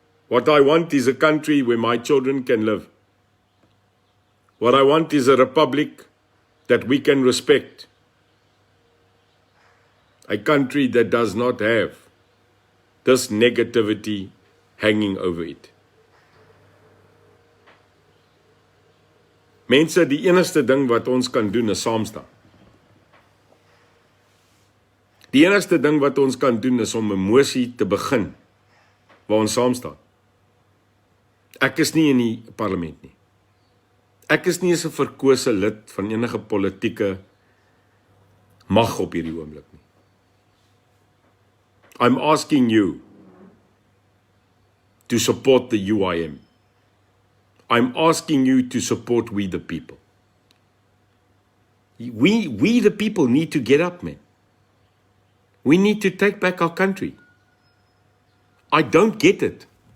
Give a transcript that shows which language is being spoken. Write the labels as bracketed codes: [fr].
[en] What I want is a country where my children can live. What I want is a republic that we can respect. A country that does not have this negativity hanging over it. [af] Mense, die enigste ding wat ons kan doen is saam staan. Die enigste ding wat ons kan doen is om 'n mosie te begin waar ons saam staan. Ek is nie in die parlement nie. Ek is nie eens 'n verkose lid van enige politieke mag op hierdie oomblik nie. [en] I'm asking you to support the UIM. I'm asking you to support we the people. We the people need to get up, man. We need to take back our country. I don't get it.